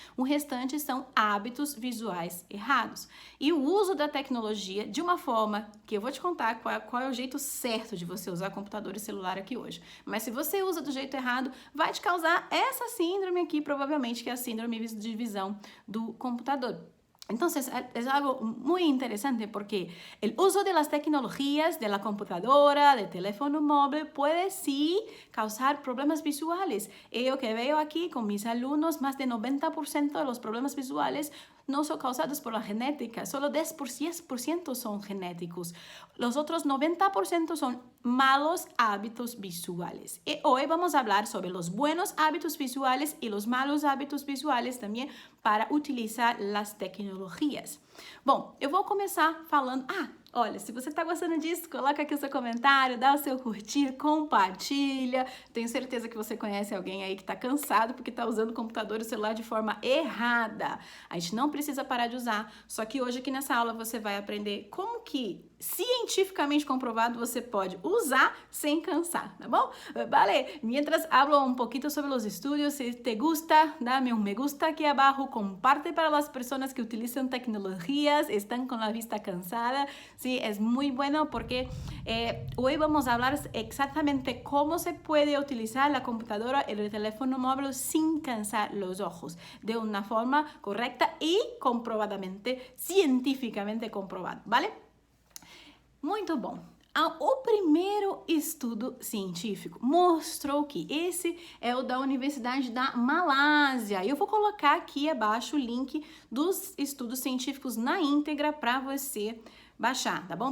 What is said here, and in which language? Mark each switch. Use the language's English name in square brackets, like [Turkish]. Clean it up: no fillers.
[Portuguese] O restante são hábitos visuais errados. E o uso da tecnologia de uma forma que eu vou te contar qual é o jeito certo de você usar computador e celular aqui hoje. Mas se você usa do jeito errado, vai te causar essa síndrome aqui, provavelmente, que é a síndrome de visão do computador. [Spanish] Entonces, es algo muy interesante porque el uso de las tecnologías, de la computadora, del teléfono móvil, puede sí causar problemas visuales. Y yo que veo aquí con mis alumnos, más de 90% de los problemas visuales no son causados por la genética, solo 10% son genéticos. Los otros 90% son malos hábitos visuales. Y hoy vamos a hablar sobre los buenos hábitos visuales y los malos hábitos visuales [Portuguese] também [Spanish] para utilizar [Portuguese] as tecnologias. Bom, eu vou começar falando... olha, se você está gostando disso, coloca aqui o seu comentário, dá o seu curtir, compartilha. Tenho certeza que você conhece alguém aí que está cansado porque está usando o computador e o celular de forma errada. A gente não precisa parar de usar, só que hoje aqui nessa aula você vai aprender como que cientificamente comprovado você pode usar sem cansar, tá bom? [Spanish] Vale, mientras hablo un poquito sobre los estudios, si te gusta, dame un me gusta aquí abajo, comparte para las personas que utilizan tecnologías, están con la vista cansada. Sí, es muy bueno porque hoy vamos a hablar exactamente cómo se puede utilizar la computadora y el teléfono móvil sin cansar los ojos, de una forma correcta y comprobadamente, cientificamente comprobado, ¿vale? [Portuguese] Muito bom. O primeiro estudo científico mostrou que esse é o da Universidade da Malásia. Eu vou colocar aqui abaixo o link dos estudos científicos na íntegra para você baixar, tá bom?